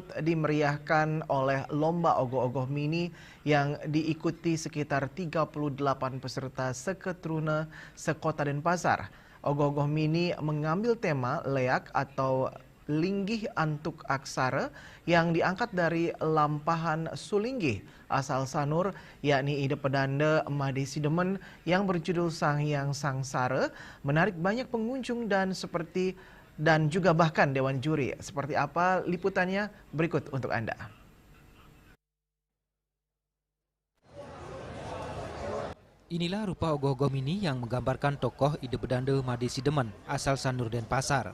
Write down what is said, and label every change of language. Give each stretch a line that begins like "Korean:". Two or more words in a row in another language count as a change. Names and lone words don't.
Indonesian: dimeriahkan oleh lomba ogoh-ogoh mini yang diikuti sekitar 38 peserta seketruna sekota Denpasar. Ogoh-ogoh mini mengambil tema leak atau
Balinese: linggih antuk aksara
Indonesian: yang diangkat dari lampahan Sulinggih asal Sanur, yakni ide pedanda Made Sidemen yang berjudul Sanghyang Sangsara, menarik banyak pengunjung dan juga bahkan Dewan Juri. Seperti apa liputannya berikut untuk Anda. Inilah rupa ogoh-ogoh mini yang menggambarkan tokoh ide bedanda Made Sidemen asal Sanur Denpasar.